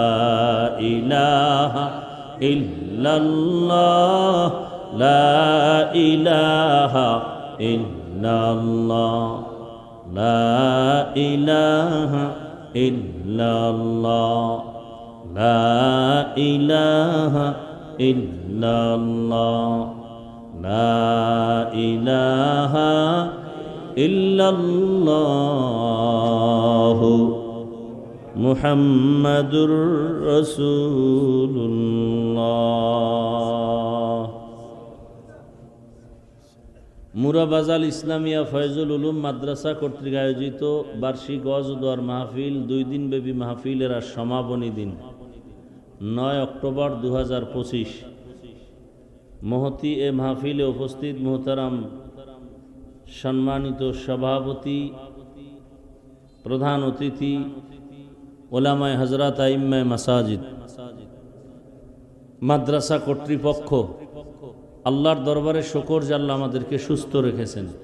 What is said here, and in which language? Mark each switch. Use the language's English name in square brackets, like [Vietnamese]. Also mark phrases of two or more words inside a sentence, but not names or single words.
[Arabic] الہ الا اللہ لا الہ الا اللہ لا الہ الا اللہ لا الہ الا اللہ لا الہ الا اللہ محمد رسول اللہ [Bangla] মুরাবাজাল ইসলামিয়া ফয়জুল উলুম মাদ্রাসা কর্তৃক আয়োজিত বার্ষিক ওয়াজ ও দোয়ার মাহফিল 2 দিনব্যাপী মাহফিলের আজ সমাপনী দিন 9 অক্টোবর 2025 মহতি এ মাহফিলে উপস্থিত মুহতারাম সম্মানিত সভাপতি প্রধান অতিথি ওলামায়ে হযরত আইম্মায়ে মাসাজিদ মাদ্রাসা কর্তৃপক্ষ আল্লাহর দরবারে শুকর যে আল্লাহ আমাদেরকে সুস্থ রেখেছেন